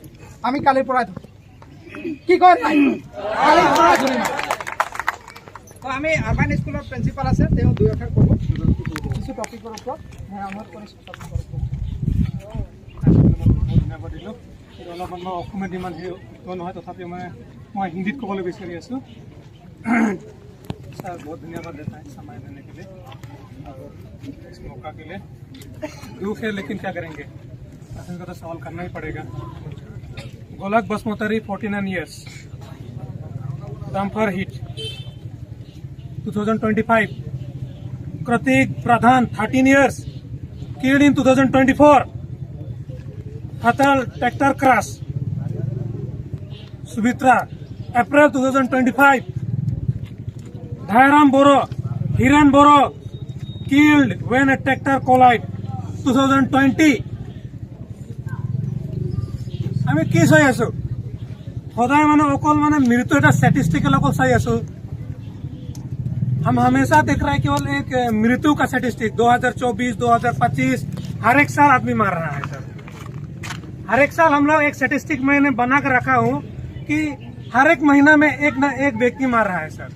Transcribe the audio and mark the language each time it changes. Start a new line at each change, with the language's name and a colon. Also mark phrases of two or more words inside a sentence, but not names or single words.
Assamese: আমি কালিৰ পৰাই ধৰিম। কি কয়? কালিৰ পৰাই ধৰিম। তো আমি আৰবান স্কুলৰ প্ৰিন্সিপাল আছে, তেওঁ 2 আখৰ ক'ব কিছু টপিকৰ ওপৰত। মই অনুৰোধ কৰিছোঁ। ধন্যবাদ দিলোঁ। অলপ মই অসমীয়াত ইমান হেৰি নহয়, তথাপিও মানে মই হিন্দীত ক'বলৈ বিচাৰি আছোঁ।
Hindi: सर बहुत धन्यवाद देता है समय देने के लिए और इस मौका के लिए। दुख है लेकिन क्या करेंगे, का तो सवाल करना ही पड़ेगा।
English: गोलक बसमोतरी 49 years, dumper hit 2025। प्रतीक प्रधान 13 years, killed in 2024। fatal tractor crash, सुमित्रा April 2025। Dhairam Boro, Hiran Boro, killed when a tractor collided 2020।
Assamese: আমি কি চাই আছো? সদায় মানে অকল মানে মৃত্যু এটা স্ট্যাটিস্টিক্যাল अकल চাই আছো।
Hindi: हम हमेशा देख रहे हैं केवल एक मृत्यु का स्टैटिस्टिक। 2024, 2025 हर एक साल आदमी मार रहा है सर। हर एक साल हम लोग एक स्टैटिस्टिक मैंने बना कर रखा हूँ कि हर एक महीना में एक न एक व्यक्ति मार रहा है सर।